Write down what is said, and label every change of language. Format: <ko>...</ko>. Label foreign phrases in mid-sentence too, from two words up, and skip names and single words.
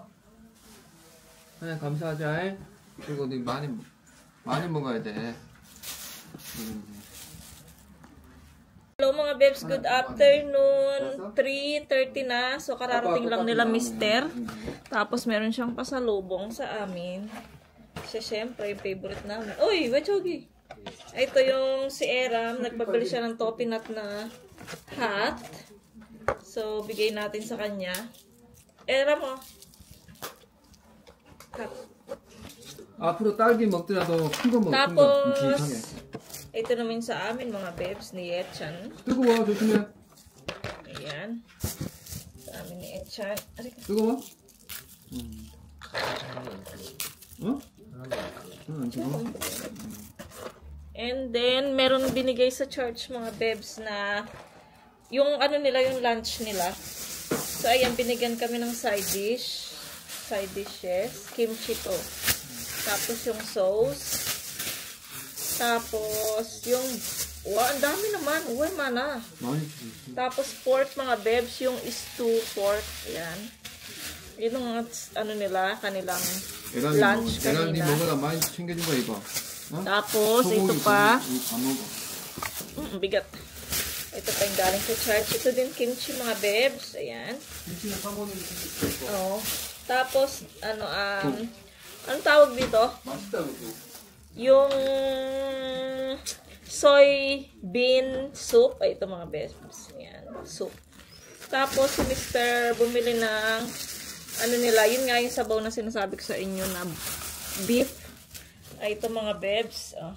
<ko>그래 감사하자. 그리고 니 많이 먹어야 돼.</ko> <en>Hello mga babes, good afternoon.</en> <tl>3:30 na. So kararating lang nila Mister. Tapos meron siyang pasalubong sa amin. Siya syempre yung favorite namin. Uy, wachogi. Ito yung si Eram. Nagpabili siya ng toppy nut na hat. So bigay natin sa kanya. Eram oh. Hat.</tl> <ko>앞으로 딸기 먹더라도 큰 거 먹.</ko> <tl>Tapos ito naman sa amin mga babes ni Yechan.</tl> <ko>뜨거워 조심해.</ko> <tl>Ayan. Sa amin ni Yechan.</tl> <ko>뜨거워? 어? 안 뜨거워.</ko> <en>And then,</en> <tl>meron binigay sa church mga babes na yung ano nila, yung lunch nila. So, ayan, binigyan kami ng</tl> <en>side dishes.</en> <tl>Kimchi to. Tapos yung sauce. Tapos, yung, ang dami naman. Uy, mana. Tapos, pork, mga babes, yung</tl> <en>stew pork.</en> <tl>Ayan. Yun ang, ano nila, kanilang lunch kanina.</tl> <ko>에란이 먹으라 많이 챙겨준 거야, 이거. 어?</ko> <tl>Tapos, ito pa.</tl> <ko>안 먹어.</ko> <tl>Bigat. Ito pa yung galing sa church. Ito din kimchi, mga babes. Ayan.</tl> <ko>김치는 사모님 챙겨줄 거.</ko> <tl>Oo. Tapos, anong tawag dito?</tl> <ko>맛있다, 그거.</ko> <en>Yung soy bean soup.</en> <tl>Ay, ito mga babes. Ayan. Soup. Tapos, si Mr. bumili ng ano nila, yun nga yung sabaw na sinasabi ko sa inyo na beef. Ay, ito mga babes. Oh.</tl>